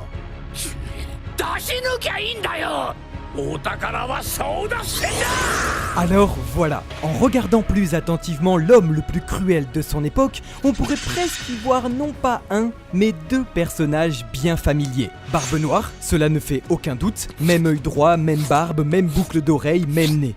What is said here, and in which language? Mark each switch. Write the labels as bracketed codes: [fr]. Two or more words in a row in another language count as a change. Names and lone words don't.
[ja] 出し抜きゃいいんだよ。お宝は争奪戦だ。 [fr] Alors voilà, en regardant plus attentivement l'homme le plus cruel de son époque, on pourrait presque y voir non pas un, mais deux personnages bien familiers. Barbe Noire, cela ne fait aucun doute, même œil droit, même barbe, même boucle d'oreille, même nez.